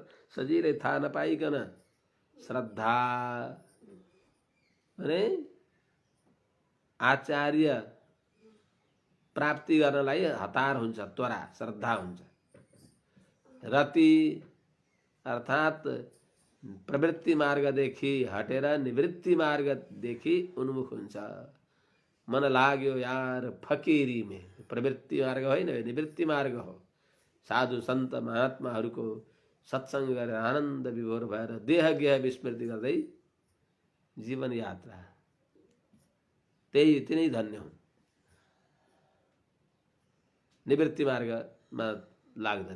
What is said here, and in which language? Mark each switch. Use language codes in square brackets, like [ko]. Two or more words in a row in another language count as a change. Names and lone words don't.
[ne] सजिलै थाहा नपाइकन श्रद्धा भने आचार्य प्राप्ति गर्नलाई हतार हुन्छ, त्वरा श्रद्धा हुन्छ। रति अर्थात् प्रवृत्ति मार्गदेखि हटेर निवृत्ति मार्गदेखि उन्मुख हुन्छ। [hi] मन लाग्यो यार फकीरी में, [ne] प्रवृत्ति मार्ग होइन, निवृत्ति मार्ग हो। साधु सन्त महात्माहरूको सत्सङ्ग गरेर आनन्द विभोर भएर देह गेह विस्मृति गर्दै जीवन यात्रा, त्यही तिनै धन्य हुन्। निवृत्ति मार्गमा लाग्दछ।